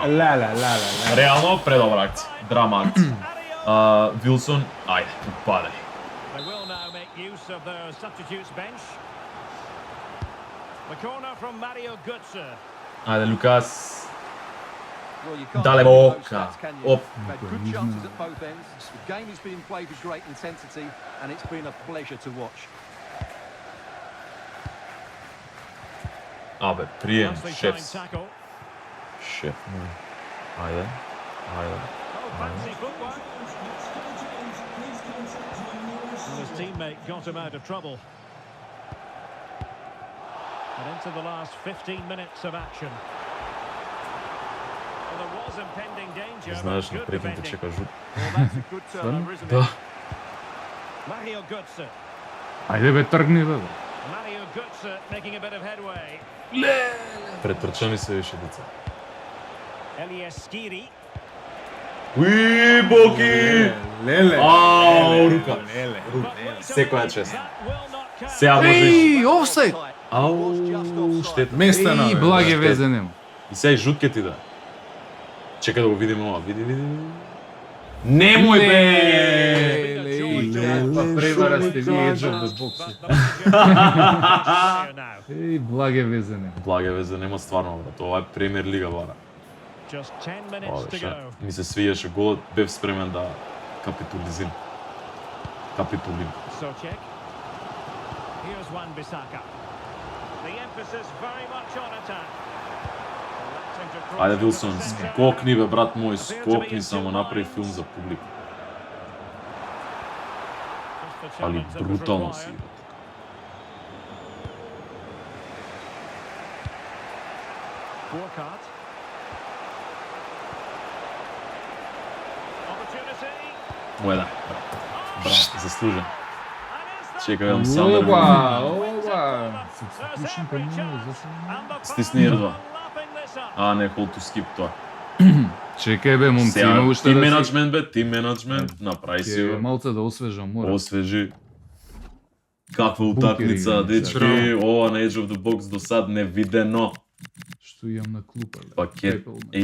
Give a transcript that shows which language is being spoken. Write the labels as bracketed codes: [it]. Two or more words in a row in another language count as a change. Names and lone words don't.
[mk] Реално предобра акција. Драма акција. Вилсон, ајде, падај. [en] They will now make use of their substitutes bench. The corner from Mario Götze. [mk] Ајде, Лукас. [en] Well, you can't Dale argue those Boca. stats, can you? Op. They've had good chances at both ends. The game is being played with great intensity, and it's been a pleasure to watch. [mk] Абе, прием, [en] Nicely [mk] шеф. [en] timed tackle. [mk] Шеф. Ајде. [en] Oh, fancy footwork. And his teammate got him out of trouble. And into the last 15 minutes of action. Well, there was impending danger, but [mk] Знаеш, на [en] good [mk] прекинте [en] defending. [mk] чека жут. [en] Well, that's a good turnover, isn't it? [mk] Да. [en] Mario Götze. [mk] Ајде бе, тргни бе. [en] Mario Götze making a bit of headway. [mk] Претрчани се више деца. [en] Elias Skiri. [mk] Уи, Боки! Леле. Ау, рука. [en] But wait a [mk] Секоја [en] minute, [mk] чест. [en] that will not count. [mk] Сега можеш. Еј, офсайд. Ау, штета. Места на. [sr] Еј, благе везе нема. [mk] И сега и жут ке ти да. Чекај да го видиме ова. Види. Немој бе! Па превара сте вие Edge of the Box. [sr] Еј, благе везе нема. Благе везе, нема стварно, брат. [mk] Ова е премиер лига, бара. [en] Just 10 minutes [mk] Ова [en] to [mk] беше. [en] go. [mk] Ми се свиеше голот, бев спремен да капитулизирам. Капитулим. [en] Socek. Here's Wan-Bissaka. The emphasis very much on attack. Electing to cross [mk] Ајде, [en] into [mk] Вилсон, [en] the centre. [mk] скокни бе, брат мој, скокни, само направи филм за публика. [en] Just the [mk] Али [en] challenge that was [mk] брутално си [en] required. [mk] игра. [en] Burkhardt. Opportunity. [mk] Мој да. Брат, заслужен. [en] And is that [mk] Чекај, имам Самер. Ова. [en] There's every chance. And the [mk] Стисни [en] fans [mk] R2. [en] are lapping this up. [mk] А, не, [en] hold to skip тоа. [mk] Чекај бе, момци, Сега, има уште тим да си... менеджмент бе, тим менеджмент, направи си Ќе го. малце да освежам, мора. Освежи. Каква Бункери, утакмица, дечки, сега. ова на Edge of the Box до сад невидено. Што имам на клупа, бе. Пакет. Пепел, бе.